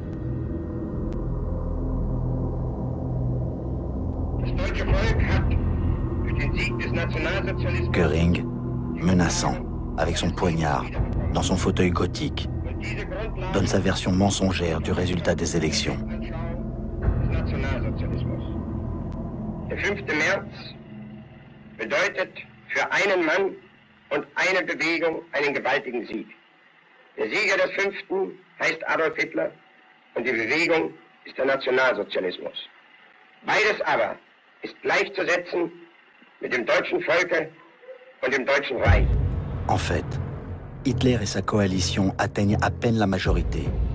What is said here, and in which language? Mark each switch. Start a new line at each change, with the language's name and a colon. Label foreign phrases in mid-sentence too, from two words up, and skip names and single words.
French: Göring, menaçant, avec son poignard, dans son fauteuil gothique, donne sa version mensongère du résultat des élections.
German: Der 5. März bedeutet für einen Mann und eine Bewegung einen gewaltigen Sieg. Der Sieger des 5. heißt Adolf Hitler und die Bewegung ist der Nationalsozialismus. Beides aber ist gleichzusetzen mit dem deutschen Volke und dem Deutschen Reich.
French: En fait, Hitler et sa coalition atteignent à peine la majorité